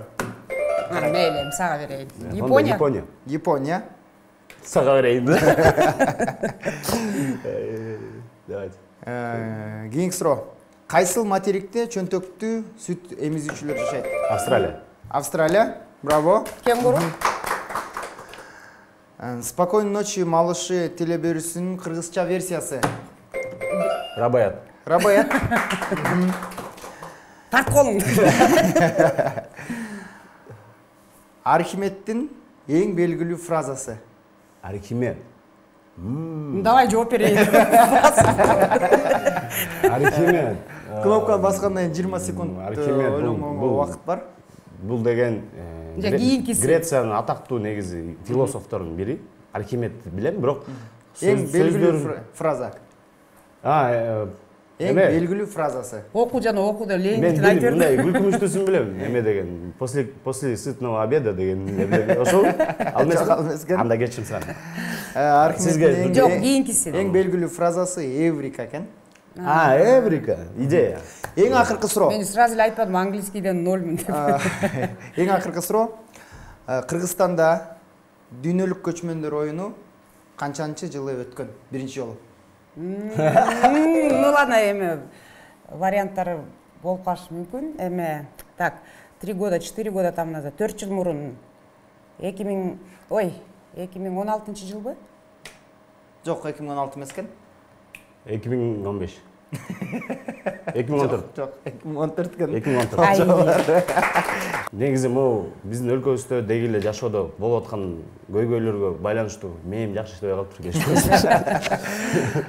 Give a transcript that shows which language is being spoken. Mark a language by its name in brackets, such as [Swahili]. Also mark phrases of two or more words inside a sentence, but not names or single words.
[Kyrgyz] Мейли, сага берейин. Япония. Сага берейин. Давайте. Кийинки суроо. Кайсыл материкте чөнтөктүү сүт эмизүүчүлөр жашайт? Австралия. Браво. Кенгуру. Спокойной ночи, малыши телеберүүсүнүн кыргызча версиясы. Рабаят. Тарт колуңду. Архимеддин эң белгилүү фразасы. Архимед. Давай жооп берейин. Архимед. Кнопканы баскандан кийин 20 секунд ойлонгонго убакыт бар. Бул деген Грециянын атактуу негизи философтордун бири. Архимед билем, бирок эң белгилүү фраза. Эң белгилүү фразасы. Оку жана окуда леңдин айтып берди. Мен мындай күлкүмүштүүсүн билем. Эме деген [Russian] после сытного обеда [Kyrgyz] деген билем. Ошол анда кечим сага. Архимеддин Жок, кийинкиси. Эң белгилүү фразасы эврика экен. Эврика, идея. Эң акыркы суроо. Мен сразу эле айтпадым, английскийден 0 деп. Эң акыркы суроо. Кыргызстанда дүйнөлүк көчмөндөр оюну канчанчы жылы өткөн? Биринчи жолу. [Russian] Ну ладно, [Kyrgyz] эме варианттары болуп калышы мүмкүн. [Russian] Эме так, 3 года, 4 года там назад, [Kyrgyz] 4 жыл мурун 2016 жылбы? Жок, 2016 эмес экен. 2015. 2014. Жок, 2014 экен. 2014. Негизи могу биздин өлкөбүздө деги эле жашоодо болуп аткан көйгөйлөргө байланыштуу мээм жакшы иштебей калыптыр кечээ.